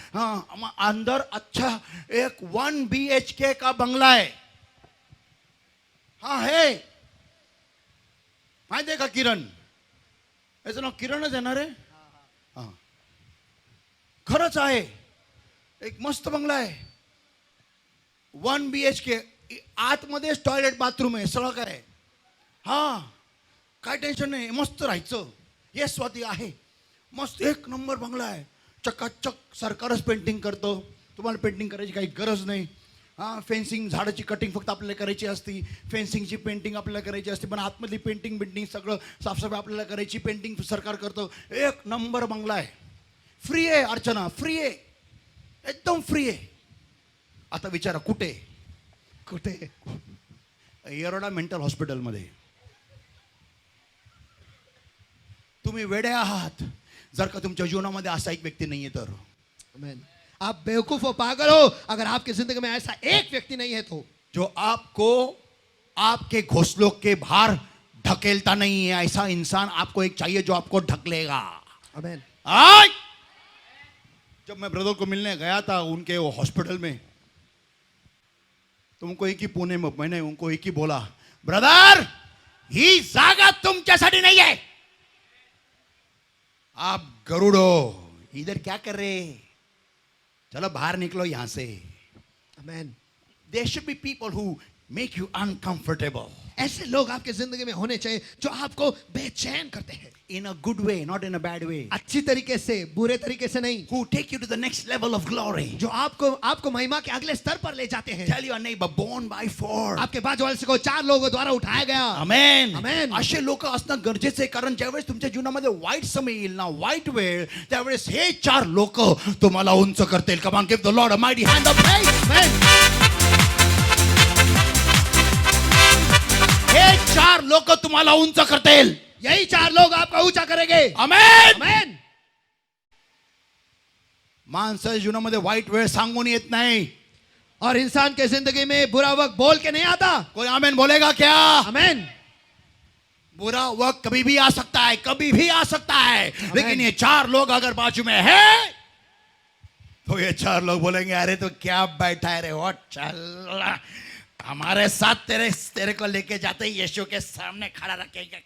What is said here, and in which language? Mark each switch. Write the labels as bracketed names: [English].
[Hindi] हाँ, अंदर अच्छा एक 1 BHK का बंगला है. [Marathi] हाँ है. माहिती आहे का किरण? याचं नाव किरणच आहे ना रे. हा, खरंच आहे. एक मस्त बंगला आहे, 1 BHK. आतमध्येच टॉयलेट बाथरूम आहे, सगळं काय आहे. हा, काय टेन्शन नाही, मस्त राहायचं. हे स्वाती आहे, मस्त एक नंबर बंगला आहे. चकाचक सरकारच पेंटिंग करतो, तुम्हाला पेंटिंग करायची काही गरज नाही. हां, फेन्सिंग, झाडाची कटिंग फक्त आपल्याला करायची असती, फेन्सिंगची पेंटिंग आपल्याला करायची असते, पण आतमधली पेंटिंग सगळं साफसफाई आपल्याला करायची, पेंटिंग सरकार करतो. एक नंबर बंगला आहे. फ्री आहे अर्चना, फ्री आहे, एकदम फ्री आहे. आता विचारा कुठे? कुठे? येरोडा मेंटल हॉस्पिटलमध्ये. तुम्ही वेडे आहात जर का तुमच्या जीवनामध्ये असा एक व्यक्ती नाहीये तर. आमेन. [Hindi] आप बेवकूफ हो, पागल हो अगर आपकी जिंदगी में ऐसा एक व्यक्ति नहीं है तो, जो आपको आपके घोंसलों के बाहर ढकेलता नहीं है. ऐसा इंसान आपको एक चाहिए जो आपको ढकलेगा. आमेन. आज जब मैं ब्रदर को मिलने गया था उनके वो हॉस्पिटल में, तो उनको एक ही पुणे में मैंने उनको एक ही बोला, [Marathi] ब्रदर ही जागा तुमच्यासाठी नाही आहे. [Hindi] आप गरुड़ो इधर क्या कर रहे? चलो बाहर निकलो यहां से. आमेन. [English] There should be people who make you uncomfortable. [Hindi] ऐसे लोग आपके जिंदगी में होने चाहिए जो आपको बेचैन करते हैं. [English] In a good way, not in a bad way. [Hindi] अच्छी तरीके से, बुरे तरीके से नहीं. [English] Who take you to the next level of glory. [Hindi] जो आपको महिमा के अगले स्तर पर ले जाते हैं. [English] Tell your neighbor, born by force. [Hindi] आपके बाजू वाले से को 4 लोगों द्वारा उठाया गया. [English] Amen. Amen. [Marathi] असे लोक असणं गरजेचं आहे, कारण ज्यावेळेस तुमच्या जीवनामध्ये वाईट समय येईल ना, वाईट वेळ, त्यावेळेस हे 4 लोक तुम्हाला उंच करतील. [English] Come on, give the Lord a mighty hand of praise. [Marathi] आमेन. हे 4 लोक तुम्हाला उंच करतील. [Hindi] यही 4 लोग आपका ऊंचा करेंगे. आमेन. आमेन. [Marathi] माणसाच्या जीवनामध्ये वाईट वेळ सांगून येत नाही. [Hindi] और इंसान के जिंदगी में बुरा वक्त बोल के नहीं आता. कोई आमेन बोलेगा क्या? आमेन. बुरा वक्त कभी भी आ सकता है, कभी भी आ सकता है, लेकिन ये 4 लोग अगर बाजू में है तो ये 4 लोग बोलेंगे, अरे तो क्या बैठा है रे, वो चल हमारे साथ तेरे को लेके जाते ही यीशु के सामने खड़ा रखेंगे.